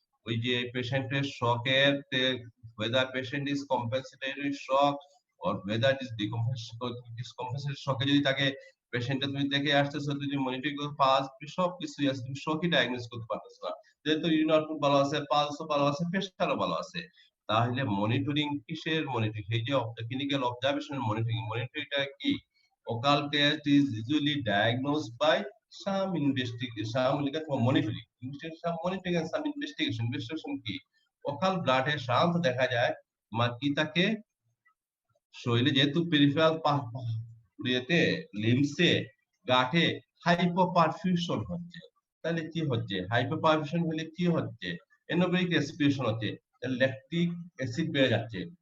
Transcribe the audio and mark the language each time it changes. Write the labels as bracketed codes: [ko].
[bn] ওই যে পেশেন্টের শকের [en] whether patient is compensatory shock or whether it is decompensated shock, [bn] যদি তাকে পেশেন্টটা তুমি দেখে আসতেছো, যদি মনিটরিং করে পাস সব কিছুই আছে, তুমি শকই ডায়াগনোস করতে পারতেছো না, যেহেতু ইউরিন আউটপুট ভালো আছে, পালসও ভালো আছে, প্রেসারও ভালো আছে, তাহলে মনিটরিং কিসের মনিটরিং? এই যে ক্লিনিক্যাল অবজারভেশন মনিটরিংটা কি? [en] Occult test is usually diagnosed by some investigation, some monitoring, some monitoring and some investigation. [bn] Investigation কি? Occult blood এ সাধারণত দেখা যায় কি তাকে শরীরে যেহেতু পেরিফেরাল ইয়েতে লিম্সে গাঁটে হাইপোপারফিউশন হচ্ছে, তাহলে কি হচ্ছে? হাইপোপারফিউশন হলে কি হচ্ছে? এনোবেরিক রেসপিরেশন হচ্ছে, ল্যাকটিক অ্যাসিড বেড়ে যাচ্ছে।